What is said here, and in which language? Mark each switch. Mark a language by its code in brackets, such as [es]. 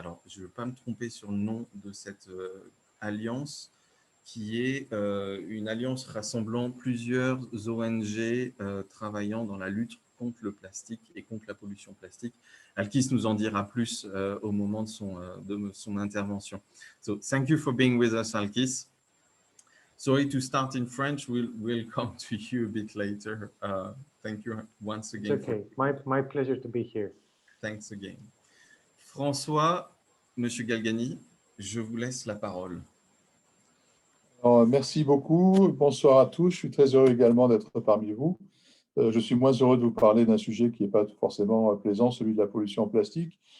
[fr] Alors, je ne veux pas me tromper sur le nom de cette alliance, qui est une alliance rassemblant plusieurs ONG travaillant dans la lutte contre le plastique et contre la pollution plastique. Alkis nous en dira plus au moment de son intervention. [en] So, thank you for being with us, Alkis. Sorry to start in French. We'll come to you a bit later. Thank you once again. It's okay. My pleasure to be here. Thanks again. [fr] François, Monsieur Galgani, je vous laisse la parole. Alors, merci beaucoup. Bonsoir à tous. Je suis très heureux également d'être parmi vous. Je suis moins heureux de vous parler d'un sujet qui n'est pas forcément plaisant, celui de la pollution en plastique.